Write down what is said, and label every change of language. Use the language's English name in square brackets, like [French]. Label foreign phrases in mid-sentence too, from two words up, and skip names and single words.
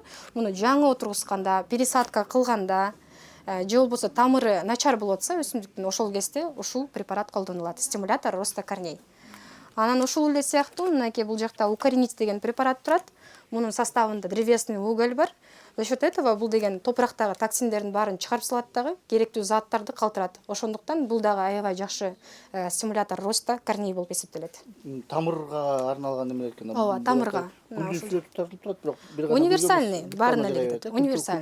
[Kyrgyz] Муну жаңы отургусканда, пересадка кылганда, же болбосо тамыры начар болуп атса өсүмдүктүн, ошол кезде ушул препарат колдонулат. [Russian] Стимулятор роста корней. [Kyrgyz] Анан ушул эле сыяктуу мынакей бул жакта укоренить деген препарат турат. Мунун составында [Russian] древесный уголь [Kyrgyz] бар. [Russian] За счет этого [Kyrgyz] бул деген топурактагы токсиндердин баарын чыгарып салат дагы, керектүү заттарды калтырат. Ошондуктан бул дагы аябай жакшы [Russian] стимулятор роста корней [Kyrgyz] болуп эсептелет. Тамырга арналган эмне экен? Ооба, тамырга. Тартылып турат, бирок бир универсальный, баарына эле кетет. Универсальный.